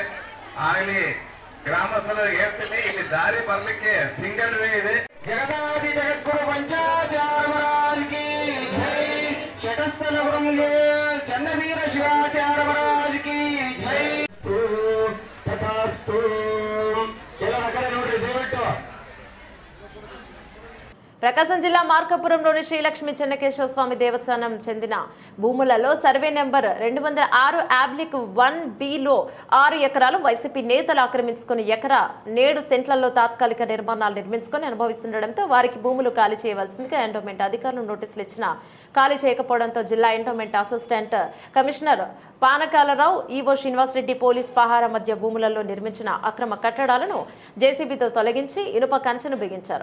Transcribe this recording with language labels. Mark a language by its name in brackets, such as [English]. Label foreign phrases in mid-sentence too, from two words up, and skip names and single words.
[Kannada] ಅಲ್ಲಿ ಗ್ರಾಮಸ್ಥರು ಹೇಳ್ತೀನಿ, ಇಲ್ಲಿ ದಾರಿ ಬರ್ಲಿಕ್ಕೆ [English] single way [Kannada] ಇದೆ. ಜಗದಾದಿ ಜಗದ್ಗುರು ಪಂಚಾಚಾರ್ಯರಾಜಕಿ ಜೈ, ಶಟಸ್ಥಲ ಬ್ರಹ್ಮೇ ಚನ್ನವೀರ ಶಿವಾಚಾರ್ಯ ಮಹಾರಾಜಕಿ ಜೈ. ತಥಾಸ್ತು. ಎಲ್ಲ ಕಡೆ ನೋಡ್ರಿ ದಯವಿಟ್ಟು. [Telugu] ప్రకాశం జిల్లా మార్కాపురంలోని శ్రీలక్ష్మి చెన్నకేశ్వర స్వామి దేవస్థానం చెందిన భూములలో [English] survey number [Telugu] 206 అబ్లిక్ 1B లో 6 ఎకరాలు వైసీపీ నేతలు ఆక్రమించుకుని ఎకరా 7 సెంట్లలో తాత్కాలిక నిర్మాణాలు నిర్మించుకొని అనుభవిస్తుండటంతో వారికి భూములు ఖాళీ చేయవలసిందిగా ఎండోమెంట్ అధికారులు నోటీసులు ఇచ్చినా ఖాళీ చేయకపోవడంతో జిల్లా ఎండోమెంట్ [English] assistant commissioner [Telugu] పానకాలరావు, ఈవో శ్రీనివాసరెడ్డి పోలీస్ పహార మధ్య భూములలో నిర్మించిన అక్రమ కట్టడాలను జేసీబీతో తొలగించి ఇనుప కంచెను బిగించారు.